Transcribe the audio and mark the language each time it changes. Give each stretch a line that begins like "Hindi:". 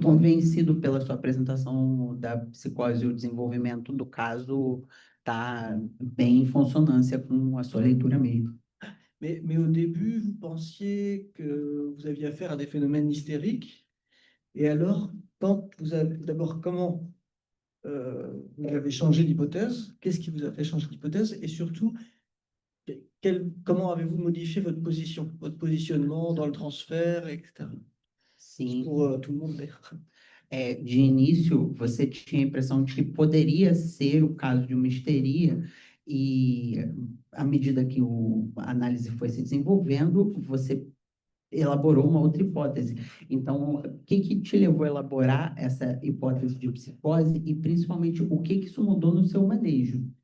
Portuguese: convencido pela sua apresentação da psicose e o desenvolvimento do caso tá bem em consonância com a sua leitura mesmo.
French: Mais au début, vous pensiez que vous aviez affaire à des phénomènes hystériques. Et alors, quand vous avez d'abord, comment vous avez changé d'hypothèse? Qu'est-ce qui vous a fait changer d'hypothèse? Et surtout, comment avez-vous modifié votre positionnement dans le transfert, etc.
Portuguese: Sim.
French: Pour tout le monde, d'ailleurs.
Portuguese: De início, você tinha a impressão de que poderia ser o caso de uma histeria, e à medida que a análise foi se desenvolvendo, você elaborou uma outra hipótese. Então, o que que te levou a elaborar essa hipótese de psicose e, principalmente, o que que isso mudou no seu manejo?